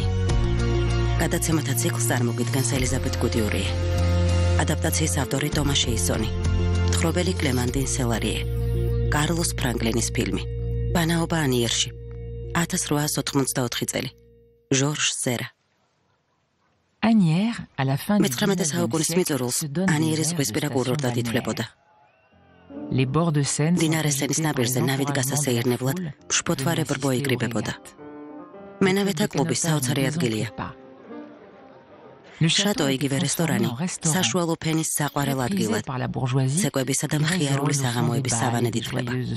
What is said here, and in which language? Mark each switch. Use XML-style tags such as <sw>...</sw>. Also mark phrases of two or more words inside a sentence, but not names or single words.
<ka>გადაცემათა ციკლს წარმოგიდგენს ელიზაბეთ გუდიურიე. ადაპტაციის ავტორი ტომა შეისონი. თხრობელი კლემანტინ სელარიე. კარლოს ფრანკლინის ფილმი. ბანაობა ანიერში. 1884 წელი. ჟორჟ სერა.</ka> <fr>Anières, à la fin du XIX siècle, se donne Anières Les bords de Seine</fr> <ka>დინარე სენის ნაპირზე ნავით გასასეირნებლად მშფოთვარე ბრბო იკრიბებოდა. მენავეთა კლუბის საოცარი ადგილია. შატო იგივე რესტორანი საშუალო ფენის საყვარელ ადგილად ცეკვებისა და მხიარული საღამოების სავანედ ითვლება.</ka>